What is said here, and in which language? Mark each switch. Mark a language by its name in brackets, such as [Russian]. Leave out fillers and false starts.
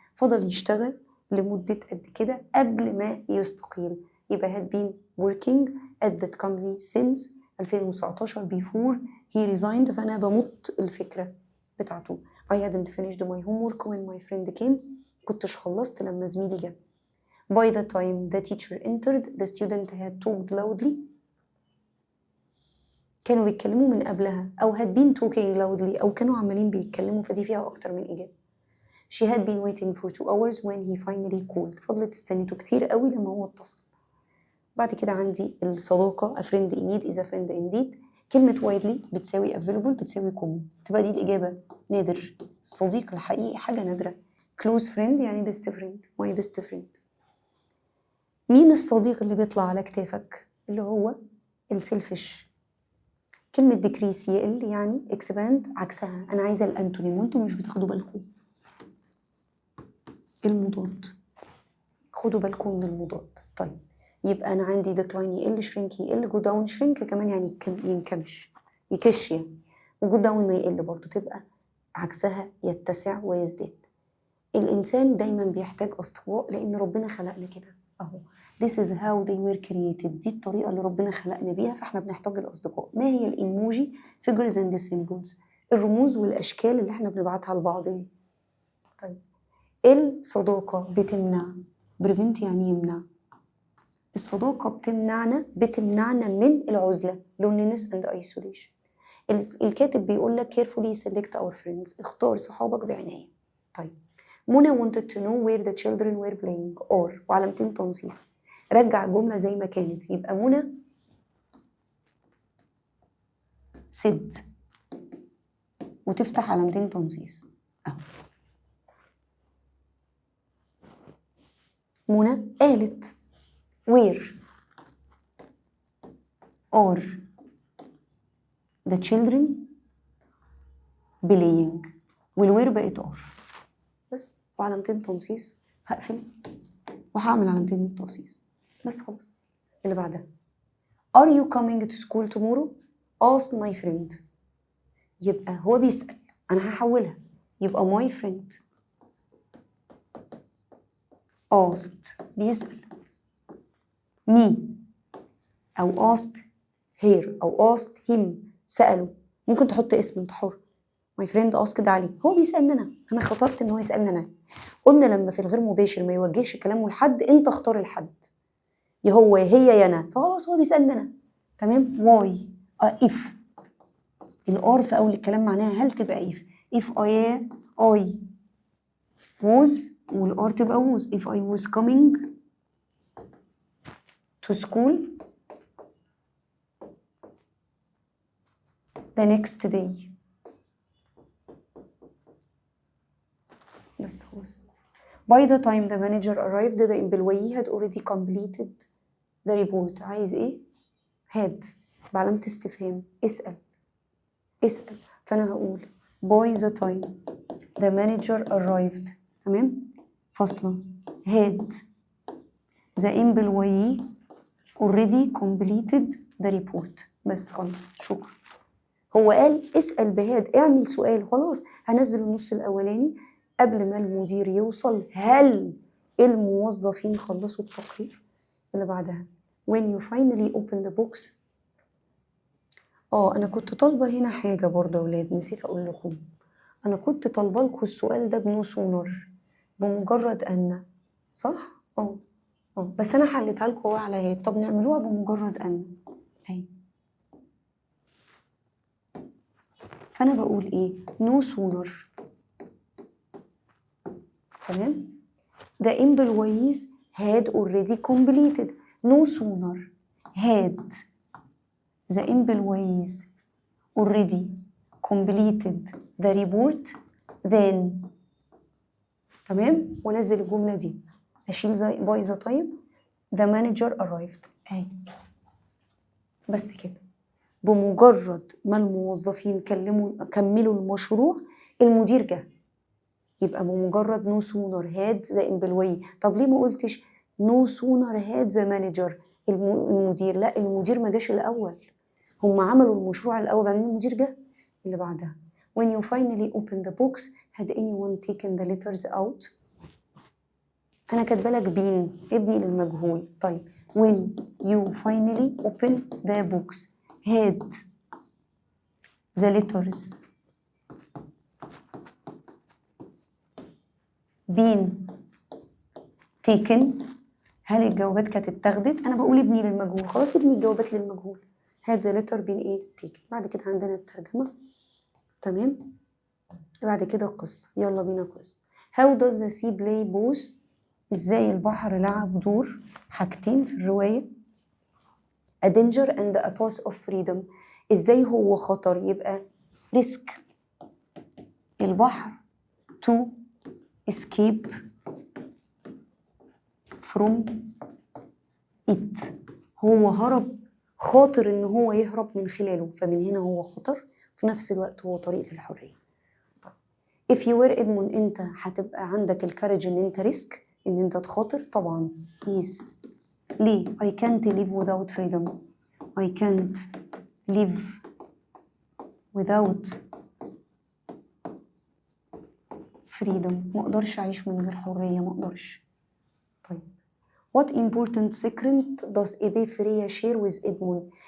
[Arabic] فضل يشتغل لمدة قد كده قبل ما يستقيل، يبقى [English] had been working at that company since 2019 before he resigned. [Arabic] فأنا بمط الفكرة بتاعته. [English] I hadn't finished my homework when my friend came. [Arabic] كنتش خلصت لما زميلي جه. [English] By the time the teacher entered the student had talked loudly. [Arabic] كانوا بيتكلموا من قبلها، أو [English] had been talking loudly، [Arabic] أو كانوا عمالين بيتكلموا، فدي فيها أكتر من إجابة. [English] She had been waiting for 2 hours when he finally called. [Arabic] فضلت استنيته كتير قوي لما هو اتصل. بعد كده عندي الصداقة [English] a friend in need is a friend indeed. [Arabic] كلمة [English] widely [Arabic] بتساوي available بتساوي common، تبقى دي الإجابة نادر. الصديق الحقيقي حاجة نادرة. [English] close friend [Arabic] يعني [English] best friend، my best friend. [Arabic] مين الصديق اللي بيطلع على كتافك؟ اللي هو السيلفش. كلمة [English] decrease [Arabic] يقل يعني [English] expand [Arabic] عكسها. أنا عايزة الأنتونيم وأنتم مش بتاخدوا بالكم. المضاد، خدوا بالكم من المضاد. طيب يبقى أنا عندي decline يقل، shrink يقل، [English] go down shrink [Arabic] كمان يعني ينكمش يكش يعني، و [English] go down [Arabic] ما يقل برضو، تبقى عكسها يتسع ويزداد. الإنسان دايما بيحتاج أصدقاء لأن ربنا خلقنا كده أهو. [English] This is how they were created، [Arabic] دي الطريقة اللي ربنا خلقنا بيها، فإحنا بنحتاج الأصدقاء. ما هي الإيموجي؟ [English] figures and symbols، [Arabic] الرموز والأشكال اللي إحنا بنبعتها لبعض دي. طيب الصداقة بتمنع، [English] prevent [Arabic] يعني يمنع. الصداقة بتمنعنا من العزلة [English] loneliness and isolation. [Arabic] الكاتب بيقول لك [English] carefully select our friends، [Arabic] اختار صحابك بعناية. [English] طيب Mona wanted to know where the children were playing or، [Arabic] وعلامتين تنصيص. رجع الجملة زي ما كانت، يبقى منى said وتفتح علامتين تنصيص اهو. منى قالت [English] where are the children playing، [Arabic] والوير بقت are بس، وعلامتين تنصيص. هقفل وهعمل علامتين التنصيص بس خلاص. [English] اللي بعدها are you coming to school tomorrow؟ ask my friend، [Arabic] يبقى هو بيسأل، أنا هحولها يبقى my [English] friend asked بيسأل me، [Arabic] أو asked her، أو [English] asked him سأله. [Arabic] ممكن تحط اسم انت حر. [English] my friend asked [Arabic] علي، هو بيسألني أنا اخترت إن هو يسألني أنا. قلنا لما في الغير مباشر ما يوجهش كلامه لحد، أنت اختار الحد، يا هو يا هي يا أنا، فخلاص هو بيسألني أنا. تمام. [English] why if [Arabic] الار في أول الكلام معناها هل، تبقى [English] if I was، [Arabic] والار تبقى [English] was. if I was coming to school the next day. [Arabic] بس خلاص. [English] By the time the manager arrived the employee had already completed the report. [Arabic] عايز ايه؟ [English] had [Arabic] بعلامة استفهام. اسأل. فأنا هقول [English] by the time the manager arrived. [Arabic] تمام؟ فاصلة. [English] had the employee already completed the report. [Arabic] بس خلاص شكرا. هو قال اسأل بهاد، اعمل سؤال. خلاص هنزل النص الأولاني قبل ما المدير يوصل. هل الموظفين خلصوا التقرير؟ اللي بعدها [English] when you finally open the box. [Arabic] أنا كنت طالبة هنا حاجة برضه يا ولاد، نسيت أقول لكم. أنا كنت طالبة لكم السؤال ده بنو سونر، بمجرد أن، صح؟ بس أنا حليتها لكم على هاد. طب نعملوها بمجرد أن. أهي. فأنا بقول إيه؟ [English] no sooner. تمام؟ the employees had already completed. no sooner had the employees already completed the report then. [Arabic] تمام؟ ونزل الجملة دي. أشيل زي [English] by the time the manager arrived. [Arabic] أهي. بس كده. بمجرد ما الموظفين كملوا المشروع المدير جه. يبقى بمجرد [English] no sooner had the employee. [Arabic] طب ليه ما قلتش [English] no sooner had the manager [Arabic] المدير؟ لا، المدير ما جاش الأول، هم عملوا المشروع الأول بعدين المدير جه. اللي بعدها [English] when you finally open the box had anyone taken the letters out. [Arabic] أنا كاتبالك بين ابني للمجهول. [English] طيب when you finally open the box had the letters been taken. [Arabic] هل الجوابات كانت اتاخدت؟ أنا بقول ابني للمجهول، خلاص ابني الجوابات للمجهول. [English] had the letter been [Arabic] ايه؟ [English] taken. [Arabic] بعد كده عندنا الترجمة. تمام؟ بعد كده القصة. يلا بينا قصة. [English] how does the sea play both. [Arabic] ازاي البحر لعب دور حاجتين في الرواية. [English] a danger and a path of freedom. [Arabic] ازاي هو خطر، يبقى [English] risk البحر to escape from it. [Arabic] هو هرب، خاطر ان هو يهرب من خلاله، فمن هنا هو خطر في نفس الوقت هو طريق للحرية. [English] if you were Edmund [Arabic] انت هتبقى عندك الكارج ان انت ريسك، ان انت تخاطر طبعا. [English] yes. [Arabic] ليه؟ [English] I can't live without freedom. I can't live without freedom. [Arabic] ما اقدرش اعيش من غير حرية، ما اقدرش. طيب [English] what important secret does Ebe Freya share with Edmund.